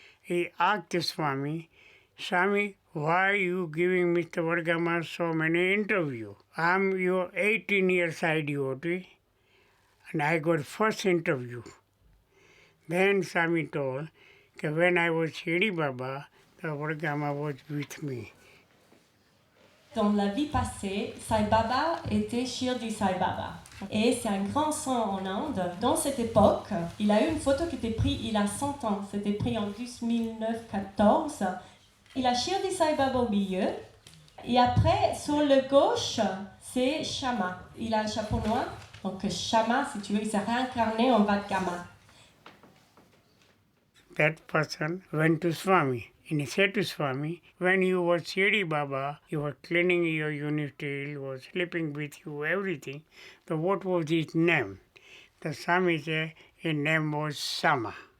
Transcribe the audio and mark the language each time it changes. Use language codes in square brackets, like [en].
[en] He asked Swami, Swami, why are you giving Mr. Vadgama so many interviews? I'm your 18 years side devotee and I got first interview. Then Swami told that when I was Shirdi Baba, the Vadgama was with me. [fr] Dans la vie passée, Sai Baba était Shirdi Sai Baba. Et c'est un grand saint en Inde. Dans cette époque, il a eu une photo qui était prise il a 100 ans. C'était pris en 1914. Il a Shirdi Sai Baba au milieu. Et après, sur le gauche, c'est Shama. Il a un chapeau noir. Donc Shama, si tu veux, il s'est réincarné en Vadgama. [en] That person went to Swami. And he said to Swami, when you were Shirdi Baba, you were cleaning your university, you were sleeping with you, everything. So what was his name? The Swami said his name was Sama.